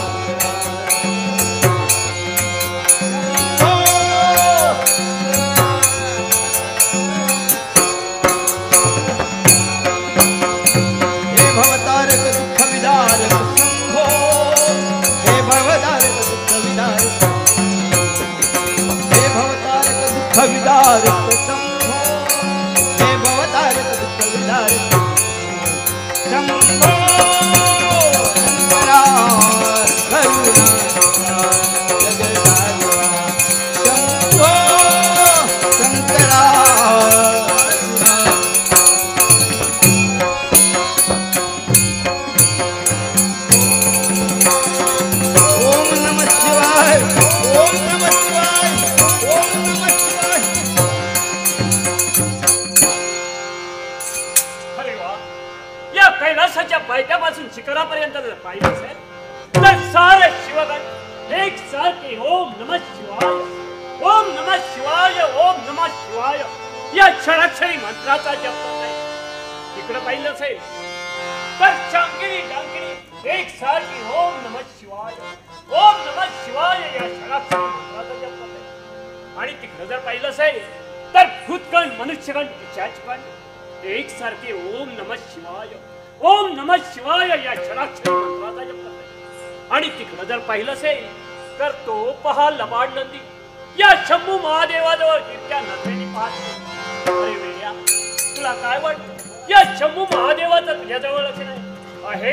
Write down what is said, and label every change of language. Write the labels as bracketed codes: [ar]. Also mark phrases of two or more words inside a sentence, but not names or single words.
[sa] हे भवतारक दुःख विदारक शंभो हे भवतारक दुःख विदारक हे भवतारक दुःख विदारक शंभो हे भवतारक दुःख विदारक शंभो शंकरा करुणा जगदागवा शंभो शंकरा ओम नमः शिवाय ओम नमः शिवाय ओम नमः शिवाय. [mr] अरे वा, या कैलासाच्या पायथ्यापासून शिखरापर्यंत जर पाहिलं असेल तर सारे शिवगण एक सारखे [sa] ओम नमः शिवाय ओम नमः शिवाय ओम नमः शिवाय [mr] या क्षणाक्षरी मंत्राचा जप करत आहे. इकडे पाहिलं असेल तर शांकिनी डांकिनी एक सारखी [sa] ओम नमः शिवाय ओम नमः शिवाय [mr] या क्षणाक्षरी मंत्राचा जप करत आहे. आणि तिकडे जर पाहिलं असेल तर भूतगण मनुष्यगण पिशाचगण एक सारखे [sa] ओम नमः शिवाय [mr] या क्षणाक्षरी मंत्राचा जप करत आहे. आणि तिकडे जर पाहिलं असेल तर तो पहा लबाड नंदी या शंभू महादेवाजवळ तितक्या नजरेने पाहतो. अरे वेड्या, तुला काय वाटतं या शंभू महादेवाचं तुझ्याजवळ लक्ष नाही आहे?